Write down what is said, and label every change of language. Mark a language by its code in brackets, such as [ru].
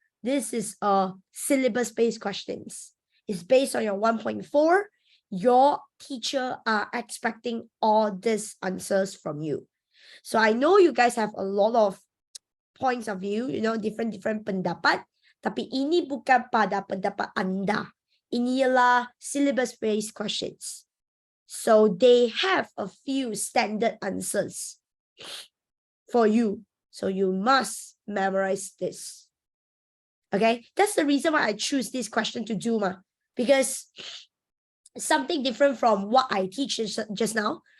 [en] This is a syllabus-based questions. It's based on your 1.4. Your teacher are expecting all these answers from you. So I know you guys have a lot of points of view, different pendapat. [ms] Tapi ini bukan pada pendapat anda. Ini ialah syllabus-based questions. [en] So they have a few standard answers for you. So you must memorize this. Okay, that's the reason why I choose this question to do, because something different from what I teach just now.